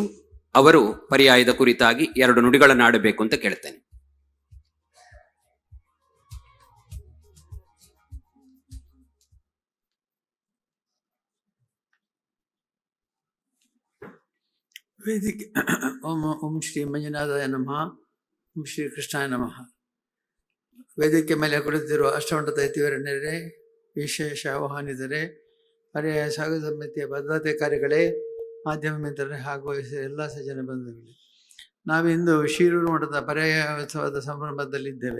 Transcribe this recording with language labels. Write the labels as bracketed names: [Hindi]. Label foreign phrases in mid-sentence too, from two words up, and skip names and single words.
[Kannada] ಅವರು ಪರ್ಯಾಯದ ಕುರಿತಾಗಿ 2 ನುಡಿಗಳನ್ನು ಆಡಬೇಕು ಅಂತ ಕೇಳ್ತೇನೆ. [Sanskrit] ವೇದಿಕೆ ಓಂ ಶ್ರೀ ಮಂಜುನಾಥಾಯ ನಮಃ, ಓಂ ಶ್ರೀ ಕೃಷ್ಣಾಯ ನಮಃ. [Kannada] ವೇದಿಕೆ ಮೇಲೆ ಕುಳಿತಿರುವ ಅಷ್ಟಮಠದ ಯತಿವರಣ್ಯರೇ, ವಿಶೇಷ ಆಹ್ವಾನಿತರೇ, ಪರ್ಯಾಯ ಸ್ವಾಗತ ಸಮಿತಿಯ ಪದಾಧಿಕಾರಿಗಳೇ, ಮಾಧ್ಯಮ ಮಿತ್ರರೇ ಹಾಗೂ ಎಲ್ಲ ಸಜ್ಜನ ಬಂಧುಗಳೇ, ನಾವಿಂದು ಶಿರೂರು ಮಠದ ಪರ್ಯಾಯ ಉತ್ಸವದ ಸಂಭ್ರಮದಲ್ಲಿದ್ದೇವೆ.